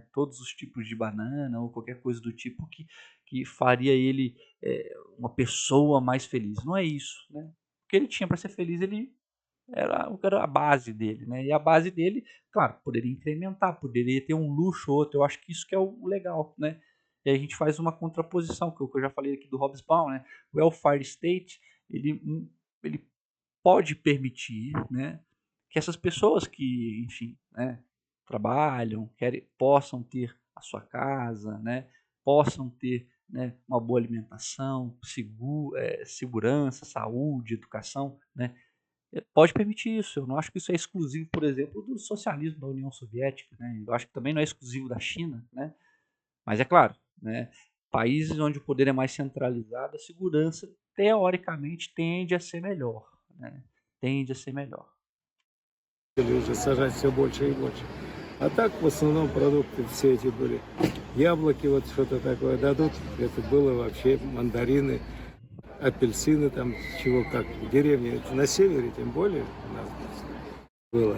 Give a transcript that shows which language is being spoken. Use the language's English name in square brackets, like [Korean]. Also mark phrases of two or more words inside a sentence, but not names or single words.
[Portuguese] Todos os tipos de banana ou qualquer coisa do tipo que faria ele uma pessoa mais feliz. Não é isso, né? O que ele tinha para ser feliz, ele era a base dele, né? E a base dele, claro, poderia incrementar, poderia ter um luxo ou outro. Eu acho que isso que é o legal, né? E aí a gente faz uma contraposição, que eu já falei aqui do Hobsbawm, né? O [English] welfare state, [Portuguese] ele pode permitir, né, que essas pessoas que, enfim, né, trabalham, possam ter a sua casa, né, possam ter, né, uma boa alimentação, segurança, saúde, educação, né, pode permitir isso. Eu não acho que isso é exclusivo, por exemplo, do socialismo da União Soviética, né? Eu acho que também não é exclusivo da China, né? Mas é claro, né? Países onde o poder é mais centralizado, a segurança teoricamente tende a ser melhor, né? Tende a ser melhor. [Russian] Или уже сажать все больше и больше. А так в основном продукты все эти были. Яблоки вот что-то такое дадут. Это было вообще мандарины, апельсины там, чего как. В деревне, это на севере тем более у нас было.